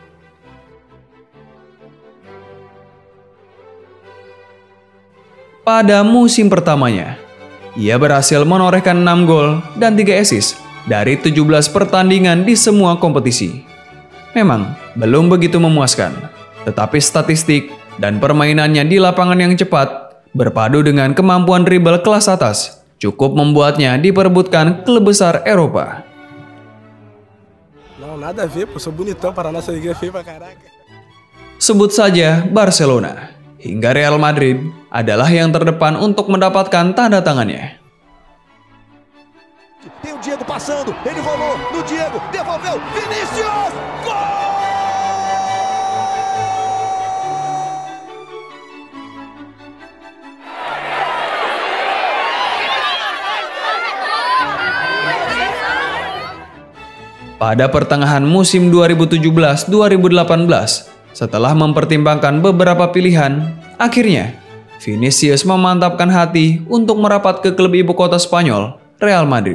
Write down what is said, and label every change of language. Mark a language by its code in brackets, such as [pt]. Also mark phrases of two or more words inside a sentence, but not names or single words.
[id] Pada musim pertamanya, ia berhasil menorehkan 6 gol dan 3 assist dari 17 pertandingan di semua kompetisi. Memang belum begitu memuaskan, tetapi statistik dan permainannya di lapangan yang cepat, berpadu dengan kemampuan dribble kelas atas, cukup membuatnya diperebutkan klub besar Eropa. [pt] Não, nada a ver, pô, sou bonitão, para nossa liga feio pra caraca. [id] Sebut saja Barcelona, hingga Real Madrid adalah yang terdepan untuk mendapatkan tanda tangannya. [pt] Tem o Diego passando, ele rolou no Diego, devolveu, Vinícius! Gol! [id] Pada pertengahan musim 2017-2018, setelah mempertimbangkan beberapa pilihan, akhirnya Vinicius memantapkan hati untuk merapat ke klub ibu kota Spanyol, Real Madrid.